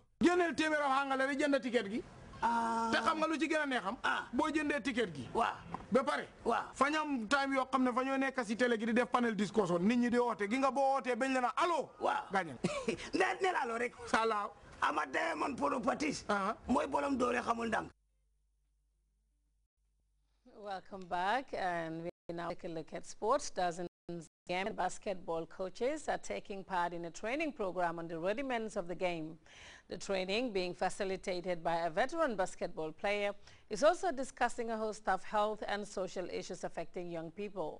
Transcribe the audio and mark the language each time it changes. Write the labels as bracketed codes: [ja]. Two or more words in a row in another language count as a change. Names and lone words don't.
[wo] génneel téeméer ab Angale rek jënd ticket gi. te xam nga lu ci gën a neexam. boo jëndee ticket gi. waaw ba pare. waaw fa ñam time yoo xam ne fa ñoo nekk si télé gi di def [en] panel discussion [wo] nit ñi di woote gi nga boo wootee bañ la na allo. waaw gaañ ne la allo rek. salaaw. ama Diamond Polo Patis. mooy bolom doore xamul ndam. [en] Welcome back, and we now take a look at sports. Dozens of basketball coaches are taking part in a training program on the rudiments of the game. The training, being facilitated by a veteran basketball player, is also discussing a host of health and social issues affecting young people.